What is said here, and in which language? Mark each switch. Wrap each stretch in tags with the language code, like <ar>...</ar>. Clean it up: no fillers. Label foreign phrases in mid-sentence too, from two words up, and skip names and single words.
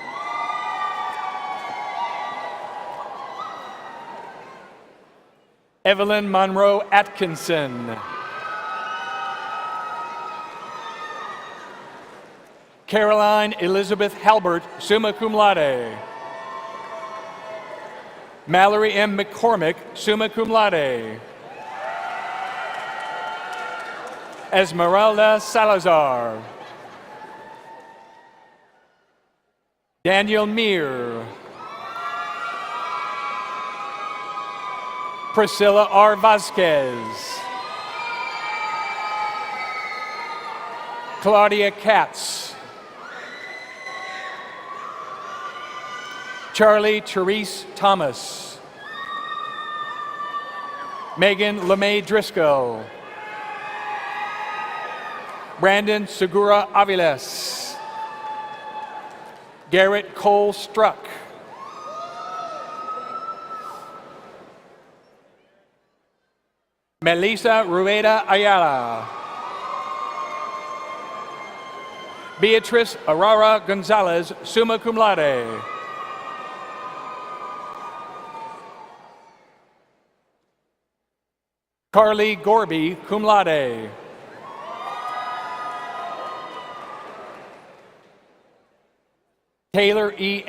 <en>Evelyn Monroe Atkinson. Caroline Elizabeth Halbert,</en> <la>summa cum laude.</la> <en>Mallory M. McCormick,</en> <la>summa cum laude.</la> <en>Esmeralda Salazar. Daniel Meir. Priscilla R. Vasquez. Claudia Katz. Charlie Therese Thomas. Megan LeMay Driscoll. Brandon Segura Aviles. Garrett Cole Struck. Melissa Rueda Ayala. Beatrice Arara Gonzalez,</en> <la>summa cum laude.</la> <en>Carly Gorby,</en> <la>cum laude.</la> <en>Taylor E.</en>